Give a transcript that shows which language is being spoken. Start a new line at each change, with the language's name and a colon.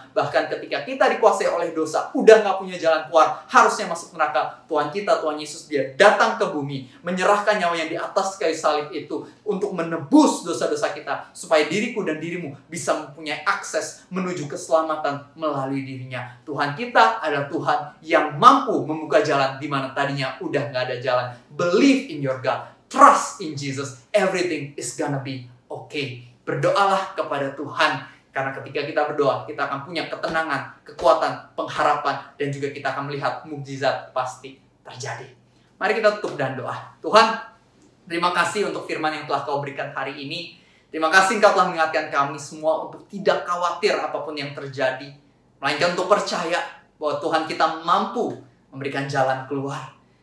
Indonesian: Bahkan ketika kita dikuasai oleh dosa, udah nggak punya jalan keluar, harusnya masuk neraka, Tuhan kita, Tuhan Yesus, dia datang ke bumi, menyerahkan nyawanya di atas kayu salib itu untuk menebus dosa-dosa kita, supaya diriku dan dirimu bisa mempunyai akses menuju keselamatan melalui dirinya. Tuhan kita adalah Tuhan yang mampu membuka jalan di mana tadinya udah nggak ada jalan.
English: Believe in your God. Trust in Jesus. Everything is gonna be okay.
Indonesian: Berdoalah kepada Tuhan. Karena ketika kita berdoa, kita akan punya ketenangan, kekuatan, pengharapan, dan juga kita akan melihat mukjizat pasti terjadi. Mari kita tutup dan doa. Tuhan, terima kasih untuk firman yang telah Kau berikan hari ini. Terima kasih Engkau telah mengingatkan kami semua untuk tidak khawatir apapun yang terjadi, melainkan untuk percaya bahwa Tuhan kita mampu memberikan jalan keluar.